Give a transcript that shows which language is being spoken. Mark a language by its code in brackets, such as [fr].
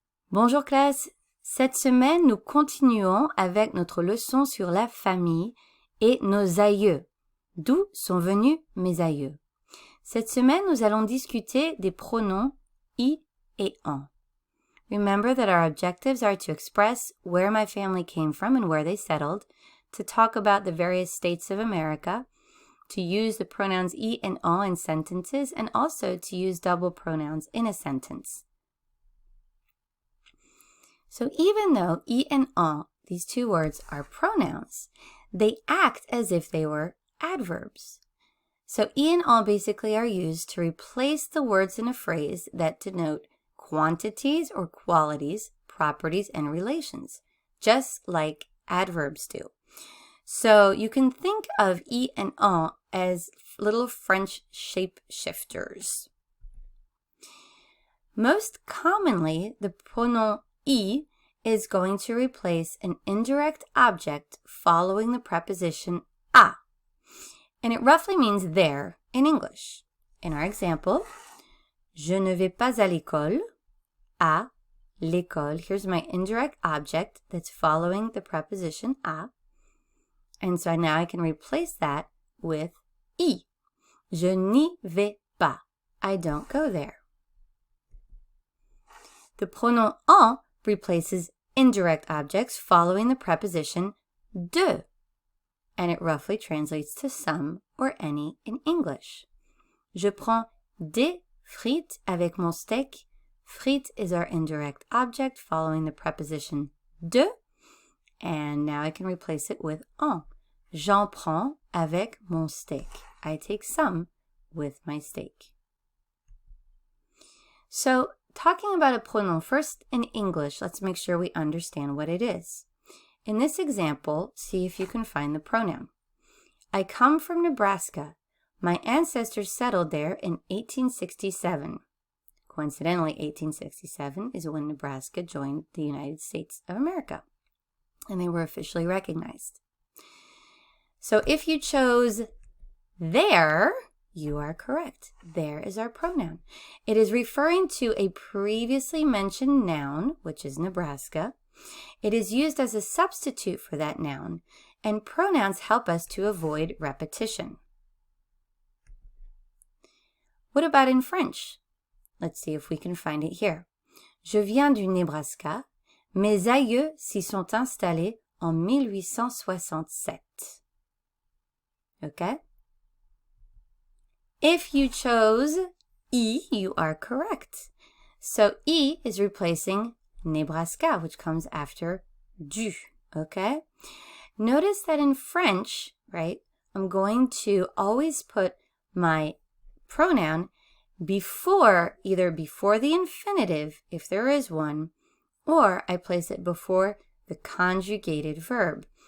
[fr] Bonjour classe, cette semaine nous continuons avec notre leçon sur la famille et nos aïeux. D'où sont venus mes aïeux? Cette semaine nous allons discuter des pronoms I et en. [en] Remember that our objectives are to express where my family came from and where they settled, to talk about the various states of America, to use the pronouns I and en in sentences, and also to use double pronouns in a sentence. So even though I and en, these two words, are pronouns, they act as if they were adverbs. So I and en basically are used to replace the words in a phrase that denote quantities or qualities, properties, and relations, just like adverbs do. So you can think of I and en as little French shape-shifters. Most commonly, the pronoun I is going to replace an indirect object following the preposition à. And it roughly means there in English. In our example, [fr] je ne vais pas à l'école, à l'école. [en] Here's my indirect object that's following the preposition à. And so now I can replace that with I. [fr] Je n'y vais pas. [en] I don't go there. The pronoun en replaces indirect objects following the preposition de, and it roughly translates to some or any in English. [fr] Je prends des frites avec mon steak. [en] Frites is our indirect object following the preposition de, and now I can replace it with en. [fr] J'en prends avec mon steak. [en] I take some with my steak. So, talking about a pronoun first in English, let's make sure we understand what it is. In this example, see if you can find the pronoun. I come from Nebraska. My ancestors settled there in 1867. Coincidentally, 1867 is when Nebraska joined the United States of America, and they were officially recognized. So if you chose there, you are correct. There is our pronoun. It is referring to a previously mentioned noun, which is Nebraska. It is used as a substitute for that noun, and pronouns help us to avoid repetition. What about in French? Let's see if we can find it here. [fr] Je viens du Nebraska. Mes aïeux s'y sont installés en 1867. [en] Okay? If you chose I, you are correct. So I is replacing Nebraska, which comes after du, okay? Notice that in French, right, I'm going to always put my pronoun either before the infinitive, if there is one, or I place it before the conjugated verb.